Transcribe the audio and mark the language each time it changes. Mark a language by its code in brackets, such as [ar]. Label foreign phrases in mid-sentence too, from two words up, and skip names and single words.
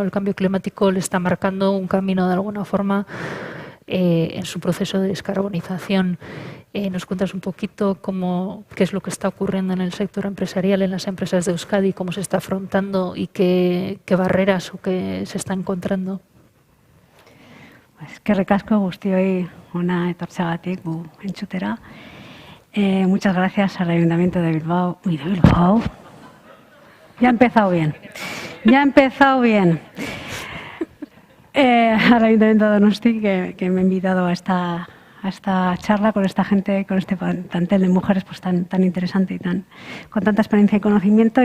[es] El cambio climático le está marcando un camino de alguna forma en su proceso de descarbonización. ¿Nos cuentas un poquito qué es lo que está ocurriendo en el sector empresarial, en las empresas de Euskadi, cómo se está afrontando y qué barreras o qué se está encontrando? [eu] Eskerrik asko guztioi hona etortzeagatik gu entzutera. [es] Muchas gracias al Ayuntamiento de Bilbao. Uy, de Bilbao. Ya ha empezado bien. Ya ha empezado bien. Al Ayuntamiento de Donosti, que me ha invitado a esta charla con esta gente, con este plantel de mujeres pues tan interesante y con tanta experiencia y conocimiento.